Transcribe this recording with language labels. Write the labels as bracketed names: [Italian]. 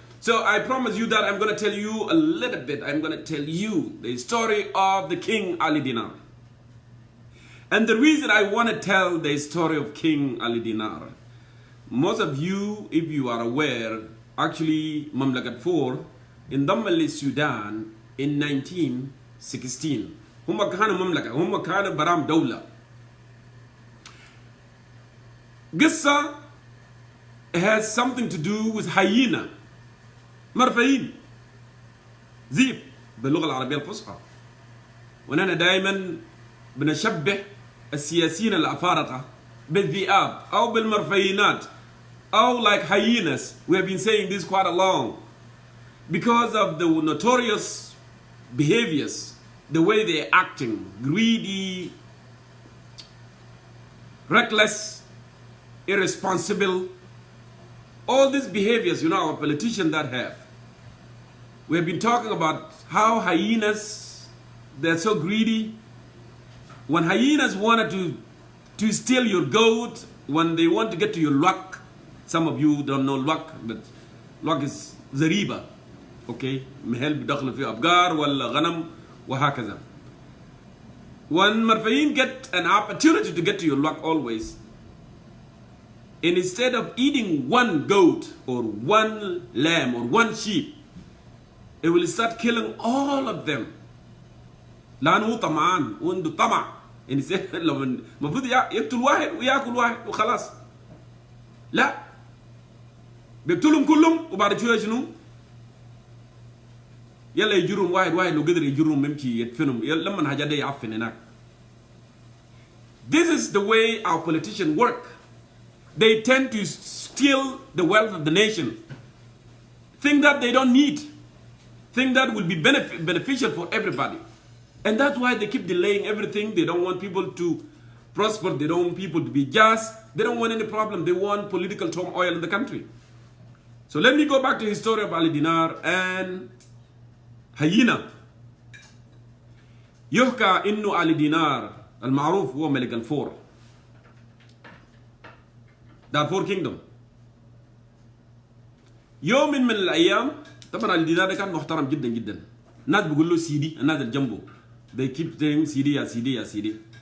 [English] So I promise you that I'm going to tell you a little bit. I'm going to tell you the story of the King Ali Dinar. And the reason I want to tell the story of King Ali Dinar, most of you, if you are aware, actually Mamlakat 4 in Damal Sudan in 1916. [Arabic] هم كانوا مملكة، هم كانوا برام دولة. [English] قصة has something to do with hyena. [Arabic] مرفعين ذئب باللغة العربية الفصحى. ونحن دائما بنشبه السياسيين الأفارقة بالذئاب أو بالمرفعينات أو [English] like hyenas. We have been saying this quite a long because of the notorious behaviors, the way they're acting, greedy, reckless, irresponsible. All these behaviors, our politicians that have. We have been talking about how hyenas, they're so greedy. When hyenas wanted to steal your goat, when they want to get to your luck, some of you don't know luck, but luck is zariba, okay? [Arabic] محل بدخل في أبقار ولا غنم وهكذا. [English] When مرفعين get an opportunity to get to your luck always, and instead of eating one goat or one lamb or one sheep, it will start killing all of them. [Arabic] لانه هو طمعان وعنده طمع يعني لما المفروض يقتل واحد وياكل واحد وخلاص. لا، بيقتلهم كلهم وبعد شويه شنو؟ يلا يجرهم واحد واحد، لو قدر يجرهم يمشي يدفنهم لما الحاجات دي يعفن هناك. [English] This is the way our politicians work. They tend to steal the wealth of the nation. Think that they don't need. Think that will be beneficial for everybody. And that's why they keep delaying everything. They don't want people to prosper. They don't want people to be just. They don't want any problem. They want political turmoil in the country. So let me go back to the story of Ali Dinar and Hyena. [Arabic] يحكى إنه علي دينار المعروف هو ملك الفور. [English] دارفور كينجدوم. [Arabic] يوم من الأيام طبعا علي دينار كان محترم جدا جدا. الناس بيقول له سيدي، الناس اللي جنبه [English] they keep saying [Arabic] سيدي يا سيدي يا سيدي.